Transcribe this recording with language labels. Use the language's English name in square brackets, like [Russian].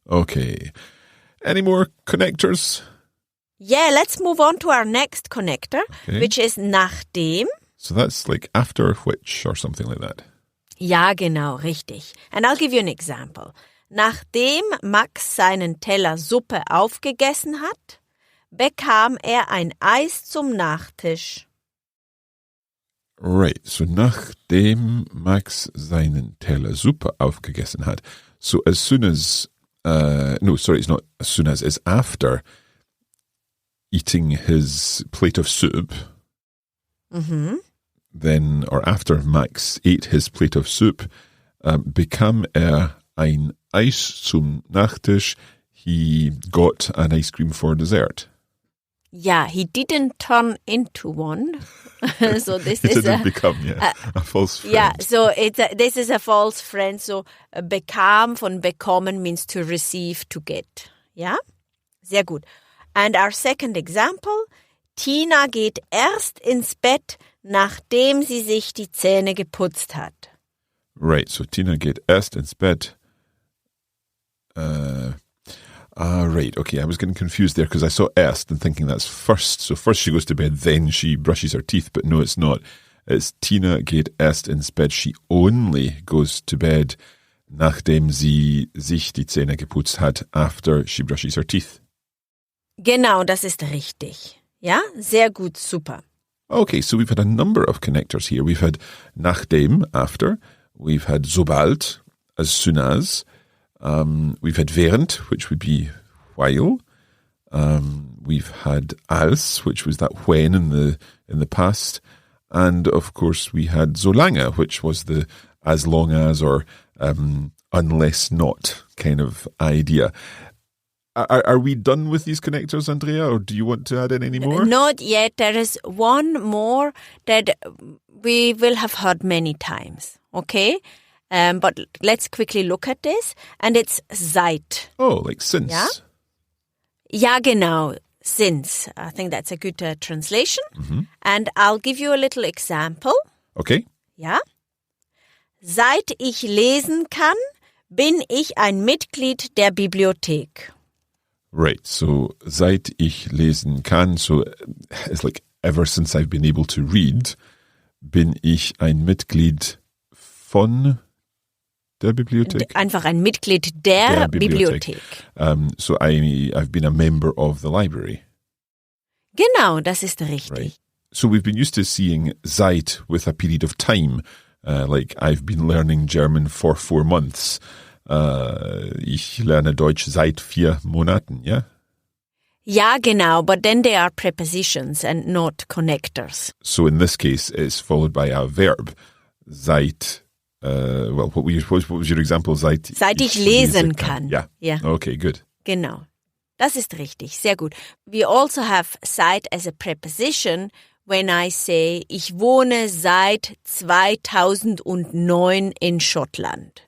[English] Okay. Any more connectors? Yeah, let's move on to our next connector, which is Nachdem. So that's like after which or something like that. [German] Ja, genau, richtig. [English] And I'll give you an example. [German] Nachdem Max seinen Teller Suppe aufgegessen hat, bekam ein Eis zum Nachtisch. Right, so nachdem Max seinen Teller Suppe aufgegessen hat. [English] So as soon as, it's not as soon as, it's after eating his plate of soup, then, or after Max ate his plate of soup, [German] bekam ein Eis zum Nachtisch. [English] He got an ice cream for dessert. Yeah, he didn't turn into one. So this He is didn't become a false friend. Yeah, so this is a false friend. So bekam von bekommen means to receive, to get. [German] Ja, sehr gut. [English] And our second example, [German] Tina geht erst ins Bett, nachdem sie sich die Zähne geputzt hat. Right, so Tina geht erst ins Bett. [English] Right, okay, I was getting confused there because I saw erst and thinking that's first. So first she goes to bed, then she brushes her teeth, but no, it's not. It's [German] Tina geht erst ins Bett. [English] She only goes to bed, [German] nachdem sie sich die Zähne geputzt hat, [English] after she brushes her teeth. [German] Genau, das ist richtig. Ja, sehr gut, super. [English] Okay, so we've had a number of connectors here. We've had nachdem, after. We've had sobald, as soon as. We've had während, which would be while. We've had als, which was that when in the past. And of course we had Solange, which was the as long as or unless not kind of idea. Are we done with these connectors, Andrea, or do you want to add in any more? Not yet. There is one more that we will have heard many times, okay? But let's quickly look at this. And it's Seit. Oh, like since. Yeah, [German] ja genau, [English] since. I think that's a good translation. Mm-hmm. And I'll give you a little example. Okay. [German] Ja. Seit ich lesen kann, bin ich ein Mitglied der Bibliothek. [English] Right, so [German] seit ich lesen kann, [English] so it's like ever since I've been able to read, [German] bin ich ein Mitglied von der Bibliothek. Einfach ein Mitglied der Bibliothek. [English] So I've been a member of the library. [German] Genau, das ist richtig. [English] Right. So we've been used to seeing seit with a period of time, like I've been learning German for 4 months. [German] Ich lerne Deutsch seit 4 Monaten, yeah? Ja, genau, [English] but then they are prepositions and not connectors. So in this case, it's followed by a verb. Seit, what was your example? [German] Seit ich lesen kann. [English] Yeah. Yeah. Okay, good. [German] Genau. Das ist richtig, sehr gut. [English] We also have seit as a preposition when I say, [German] ich wohne seit 2009 in Schottland.